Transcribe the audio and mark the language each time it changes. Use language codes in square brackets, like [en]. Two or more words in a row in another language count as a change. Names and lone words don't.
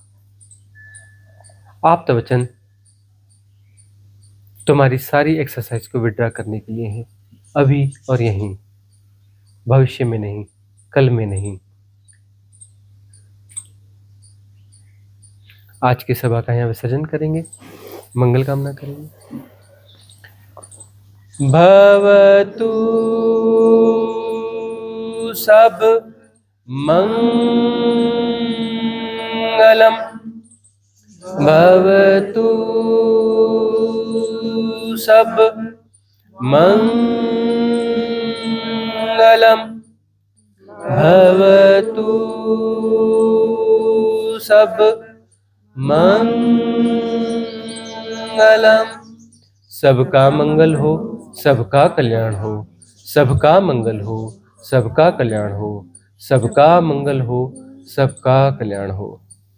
[hi] आप तो वचन तुम्हारी सारी एक्सरसाइज को विड्रॉ करने के लिए है, अभी और यहीं, भविष्य में नहीं, कल में नहीं। आज की सभा का यहाँ विसर्जन करेंगे, मंगल कामना करेंगे। [pi] भवतु सब मंगलम, भवतु सब मंगलम, भवतु सब मंगलम। [hi] सबका मंगल हो, सबका कल्याण हो, सबका मंगल हो, सबका कल्याण हो, सबका मंगल हो, सबका कल्याण हो।